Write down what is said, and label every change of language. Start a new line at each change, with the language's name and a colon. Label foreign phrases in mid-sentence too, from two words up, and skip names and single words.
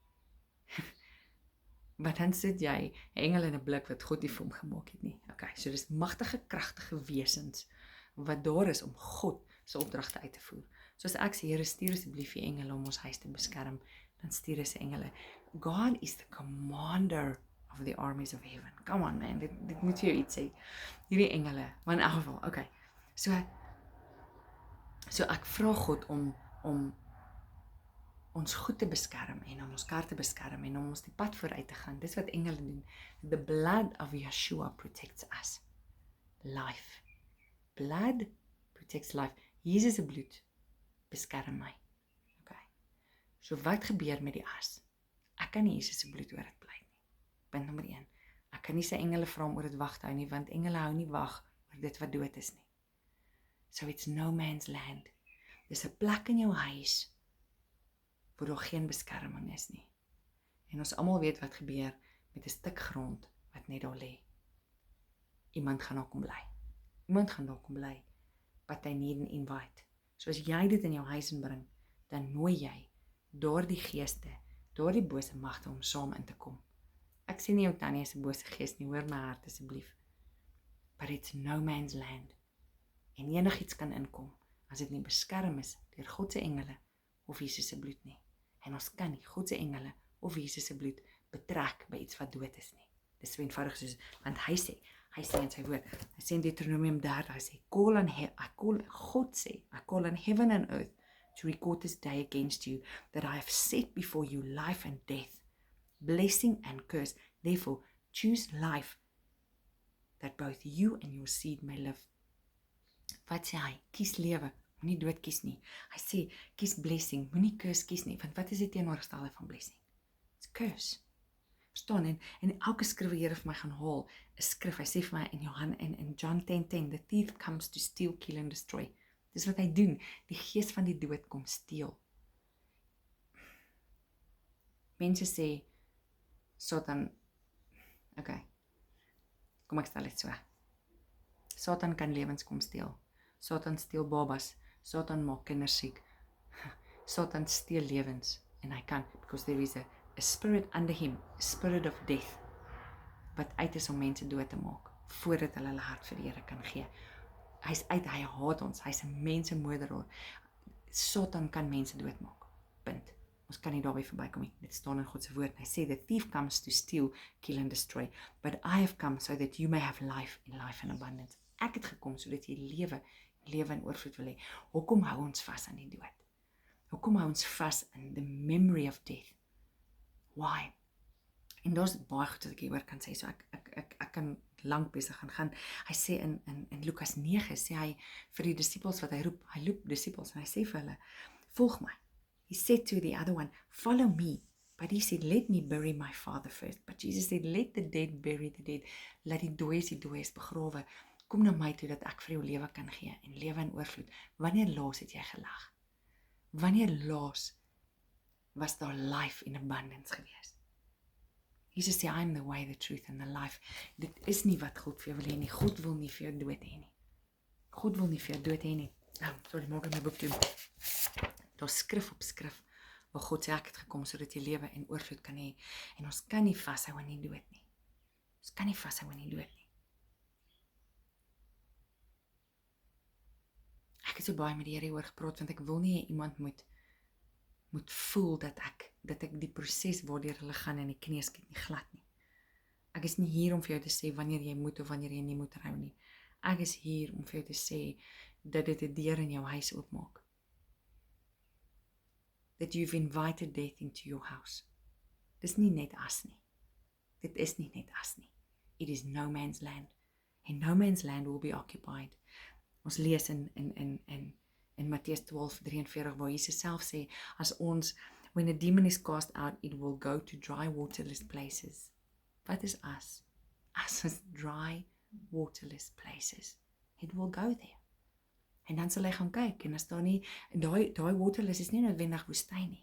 Afrikaans: Want dan sit jy 'n engel in 'n blik wat God nie vir hom gemaak het nie. Okay, so dis magtige, kragtige wesens wat daar is om God se opdragte uit te voer. Soos ek sê, Here, stuur asseblief die engele om ons huis te beskerm, dan stuur hy sy engele.
English: God is the commander of the armies of heaven. Come on man,
Afrikaans: dit moet jy iets sê. Hierdie engele, maar in elk geval, okay. So ek vra God om ons goed te beskerm en om ons kar te beskerm en om ons die pad vooruit te gaan. Dis wat engele doen.
English: The blood of Yeshua protects us. Life. Blood protects life.
Afrikaans: Jesus se bloed beskerm my. Okay. So wat gebeur met die as? Ek kan nie Jesus se bloed oor dit pleit nie. Punt nommer 1. Ek kan nie sy engele vra om oor dit wag te hou nie, want engele hou nie wag oor dit wat dood is nie.
English: So it's no man's land.
Afrikaans: Dis 'n plek in jou huis waar daar geen beskerming is nie. En ons almal weet wat gebeur met 'n stuk grond wat net daar lê. Iemand gaan daar kom bly.
English: But I need an invite.
Afrikaans: So as jy dit in jou huis inbring, dan nooi jy daardie geeste, daardie bose magte om saam in te kom. Ek sê nie jou tannie is 'n bose gees nie, hoor my hart asseblief.
English: But it's no man's land.
Afrikaans: En enigiets kan inkom as dit nie beskerm is deur God se engele of Jesus se bloed nie. En ons kan nie God se engele of Jesus se bloed betrek by iets wat dood is nie. Dis so eenvoudig soos, want hy sê in sy woord, hy sê in Deuteronomium 30, hy sê,
English: I call on heaven and earth to record this day against you, that I have set before you life and death, blessing and curse. Therefore, choose life, that both you and your seed may live.
Afrikaans: Wat sê hy? Kies lewe, moenie dood kies nie. Hy sê, kies blessing, moenie curse kies nie, want wat is die teenoorgestelde van blessing?
English: It's curse.
Afrikaans: Verstaan? En elke skrif wat die Here vir my gaan haal, 'n skrif. Hy sê vir my in John 10:10,
English: the thief comes to steal, kill and destroy.
Afrikaans: Dis wat hy doen. Die gees van die dood kom steel. Mense sê Satan, okay, kom ek stel dit so. Satan kan lewens kom steel. Satan steel babas. Satan maak kinders siek. Satan steel lewens. En hy kan,
English: because there is a spirit under him, a spirit of death,
Afrikaans: wat uit is om mense dood te maak, voordat hulle hart vir die Here kan gee. Hy's uit, hy haat ons, hy's 'n mensemoordenaar. Satan kan mense doodmaak. Punt. Ons kan nie daarby verbykom nie. Dit staan in God se woord. Hy sê,
English: the thief comes to steal, kill and destroy, but I have come so that you may have life in life in abundance.
Afrikaans: Ek het gekom sodat jy lewe in oorvloed wil hê. Hoekom hou ons vas aan die dood? Hoekom hou ons vas in
English: the memory of death? Why?
Afrikaans: En daar's baie goed wat ek hieroor kan sê. So ek kan lank besig gaan. Hy sê in Lukas 9 sê hy vir die disippels wat hy roep disippels en hy sê vir hulle, volg my.
English: He said to the other one, follow me. But he said, let me bury my father first. But Jesus said, let the dead bury the dead.
Afrikaans: Laat die dooies begrawe. Kom na my toe dat ek vir jou lewe kan gee en lewe in oorvloed. Wanneer laas het jy gelag? Wanneer laas was daar
English: life in abundance
Afrikaans: gewees? Jesus sê,
English: I am the way, the truth and the life.
Afrikaans: Dit is nie wat God vir jou wil hê nie. God wil nie vir jou dood hê nie. God wil nie vir jou dood hê nie. Sorry, maak my boek toe. Daar skrif op skrif, waar God sê, ek het gekom sodat jy lewe en oorvloed kan hê. En ons kan nie vashou aan die dood nie. Ons kan nie vashou aan die dood nie. Ek het so baie met die Here oor gepraat, want ek wil nie iemand moet voel dat ek die proses waardeur hulle gaan in die knie skiet nie glad nie. Ek is nie hier om vir jou te sê wanneer jy moet of wanneer jy nie moet rou nie. Ek is hier om vir jou te sê dat dit 'n deur in jou huis oopmaak.
English: That you've invited death into your house.
Afrikaans: Dis nie net as nie. Dit is nie net as nie.
English: It is no man's land. And no man's land will be occupied.
Afrikaans: Ons lees in Matteus 12:43 waar Jesus self sê,
English: when a demon is cast out, it will go to dry, waterless places.
Afrikaans: Wat is as? As is dry, waterless places.
English: It will go there.
Afrikaans: En dan sal hy gaan kyk, en as daar nie, daai waterless is nie noodwendig woestyn nie.